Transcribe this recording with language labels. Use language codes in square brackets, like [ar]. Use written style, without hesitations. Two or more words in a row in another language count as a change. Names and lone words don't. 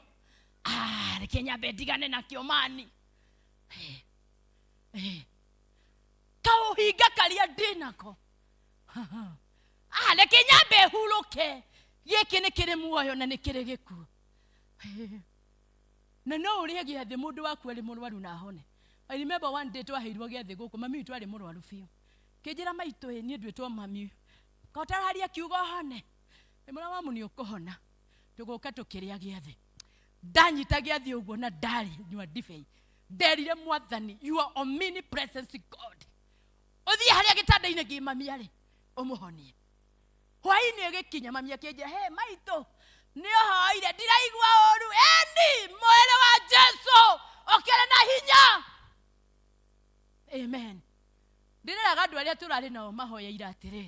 [ki] Reke nyambe ndigane nakĩo mani. Kauhinga karĩa ndĩnako. Reke nyambe hurũke. Gĩkĩ nĩ kĩrĩ muoyo na nĩ kĩrĩ gĩkuũ. Na no ũrĩe gĩathĩ mũndũ waku arĩ mũrwaru na ahone. [en] I remember one day [ki] twaheirwo gĩathĩ gũkũ, mami witũ arĩ mũrwaru biũ. Kĩnjĩra maitũ niĩ nduĩtwo mami. Kaũtararia kiugo hone. Mũra mamu nĩ ũkũhona. Tũgũka tũkĩrĩa gĩathĩ. Ndanyita gĩathĩ ũguo na ndari nyua ndibei. Nderire Mwathani, [en] you are omnipresent God. [ki] Ũthiĩ harĩa gĩtanda-inĩ gĩ mami arĩ, ũmũhonie. Hwaĩ-inĩ ĩgĩkinya mami akĩnjĩra, he maitũ, nĩ ũhoire ndiraigua ũru. Eni mwĩrĩ wa Jesu ũkĩrĩ na hinya. Amen. Ndĩreraga andũ arĩa tũrarĩ nao mahoyeire atĩrĩrĩ.